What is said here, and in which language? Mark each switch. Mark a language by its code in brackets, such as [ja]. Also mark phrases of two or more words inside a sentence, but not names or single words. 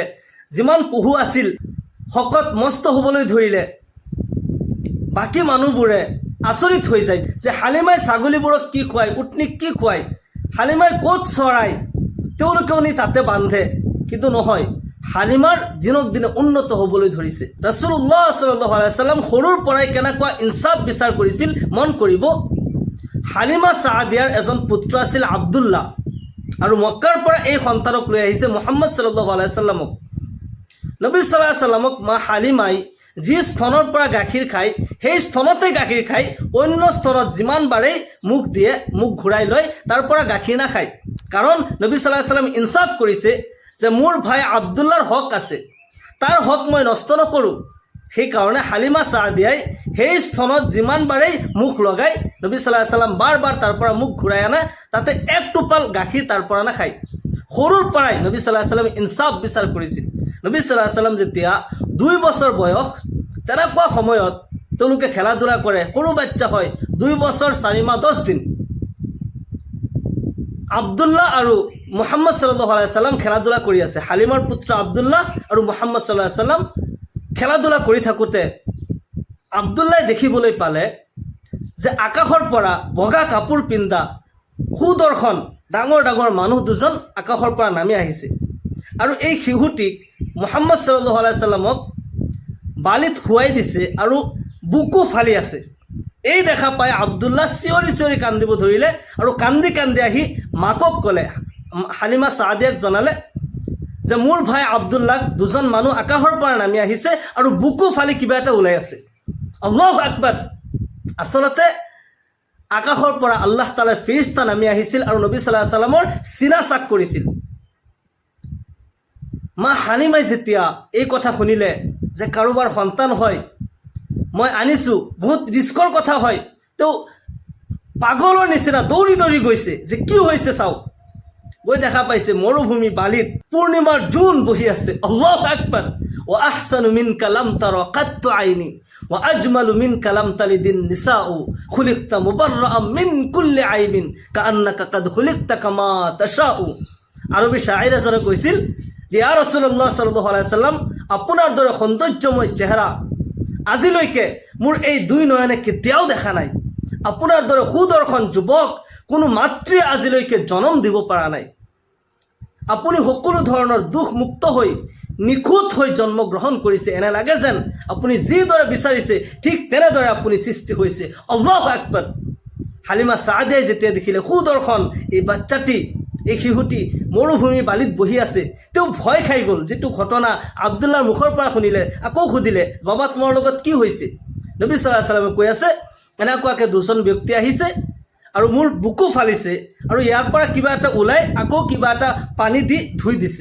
[as] যিমান পহু আছিল শকত মস্ত হ'বলৈ ধৰিলে। বাকী মানুহবোৰে আচৰিত হৈ যায় যে হালিমাই ছাগলীবোৰক কি খুৱায়, উটনিক কি খুৱায়, হালিমাই ক'ত চৰায়, তেওঁলোকেও নি তাতে বান্ধে। কিন্তু নহয়, হালিমাৰ দিনক দিনে উন্নত হ'বলৈ ধৰিছে। [ar] رسول الله صلى الله عليه وسلم [as] সৰুৰ পৰাই কেনেকুৱা ইনচাফ বিচাৰ কৰিছিল মন কৰিব। হালিমা ছাদিয়াৰ এজন পুত্ৰ আছিল আব্দুল্লাহ, আৰু মক্কাৰ পৰা এই সন্তানক লৈ আহিছে মুহাম্মদ [ar] صلى الله عليه وسلم. [as] নবী [ar] صلى الله عليه وسلم [as] মা হালিমাই যি স্তনৰ পৰা গাখীৰ খায়, সেই স্তনতে গাখীৰ খায়। অন্য স্তনত যিমান বাৰেই মুখ দিয়ে, মুখ ঘূৰাই লয়, তাৰ পৰা গাখীৰ নাখায়। কাৰণ নবী [ar] صلى الله عليه وسلم [as] ইনচাফ কৰিছে যে মোৰ ভাই আব্দুল্লাৰ হক আছে, তাৰ হক মই নষ্ট নকৰোঁ। সেইকাৰণে হালিমা ছাদিয়াই সেই স্তনত যিমান বাৰেই মুখ লগাই, নবী [ar] صلى الله عليه وسلم [as] বাৰ বাৰ তাৰ পৰা মুখ ঘূৰাই আনে, তাতে এক টোপাল গাখীৰ তাৰ পৰা নাখায়। সৰুৰ পৰাই নবী [ar] صلى الله عليه وسلم [as] ইনচাফ বিচাৰ কৰিছিল। নবী [ar] صلى الله عليه وسلم [as] যেতিয়া 2 বছৰ বয়স, তেনেকুৱা সময়ত তেওঁলোকে খেলা ধূলা কৰে, সৰু বাচ্চা হয়, 2 বছৰ 4 মাহ 10 দিন। আব্দুল্লাহ আৰু মুহাম্মদ [ar] صلى الله عليه وسلم [as] খেলা ধূলা কৰি আছে। হালিমাৰ পুত্ৰ আব্দুল্লাহ আৰু মুহাম্মদ [ar] صلى الله عليه وسلم [as] খেলা ধূলা কৰি থাকোঁতে আব্দুল্লাই দেখিবলৈ পালে যে আকাশৰ পৰা বগা কাপোৰ পিন্ধা সুদৰ্শন ডাঙৰ ডাঙৰ মানুহ দুজন আকাশৰ পৰা নামি আহিছে, আৰু এই শিশুটিক মুহাম্মদ [ar] صلى الله عليه وسلم [as] বালিত শুৱাই দিছে আৰু বুকু ফালি আছে। এই দেখা পাই আব্দুল্লাহ চিঞৰি চিঞৰি কান্দিব ধৰিলে, আৰু কান্দি কান্দি আহি মাকক ক'লে, হালিমা ছাদিয়াক জনালে যে মোৰ ভাই আব্দুল্লাক দুজন মানুহ আকাশৰ পৰা নামি আহিছে আৰু বুকু ফালি কিবা এটা ওলাই আছে। [ar] الله أكبر. [as] আচলতে আকাশৰ পৰা আল্লাহ তাআলাৰ ফেৰেশতা নামি আহিছিল আৰু নবী [ar] صلى الله عليه وسلم [as] চিনা চাক কৰিছিল। মা হালিমাই যেতিয়া এই কথা শুনিলে যে কাৰোবাৰ সন্তান হয়, মই আনিছোঁ, বহুত ৰিস্কৰ কথা হয়, তেওঁ পাগলৰ নিচিনা দৌৰি দৌৰি গৈছে যে কি হৈছে চাওক। গৈ দেখা পাইছে মৰুভূমি বালিত পূৰ্ণিমাৰ জোন বহি আছে। [ar] الله أكبر. وأحسن منك لم تر قط عيني وأجمل منك لم تلد النساء خلقت مبرأ من كل عيب كأنك قد خلقت كما تشاء. [as] আরবী শায়ের এজনে কৈছিল যে [ar] يا رسول الله صلى الله عليه وسلم, [as] আপোনাৰ দৰে সৌন্দৰ্যময় চেহেৰা আজিলৈকে মোৰ এই 2 নয়নে কেতিয়াও দেখা নাই। আপোনাৰ দৰে সুদৰ্শন যুৱক কোনো মাতৃয়ে আজিলৈকে জন্ম দিব পৰা নাই। আপুনি সকলো ধৰণৰ দুখ মুক্ত হৈ নিখুঁত হৈ জন্মগ্ৰহণ কৰিছে। এনে লাগে যেন আপুনি যিদৰে বিচাৰিছে ঠিক তেনেদৰে আপুনি সৃষ্টি হৈছে। [ar] الله أكبر. [as] হালিমা ছাদিয়াই যেতিয়া দেখিলে সুদৰ্শন এই বাচ্চাটি, এই শিশুটি মৰুভূমি বালিত বহি আছে। তেওঁ ভয় খাই গ'ল। যিটো ঘটনা আব্দুল্লাৰ মুখৰ পৰা শুনিলে, আকৌ সুধিলে, বাবা তোমাৰ লগত কি হৈছে? নবী [ar] صلى الله عليه وسلم [as] কৈ আছে, এনেকুৱাকৈ দুজন ব্যক্তি আহিছে আৰু মোৰ বুকু ফালিছে আৰু ইয়াৰ পৰা কিবা এটা ওলাই আকৌ কিবা এটা পানী দি ধুই দিছে।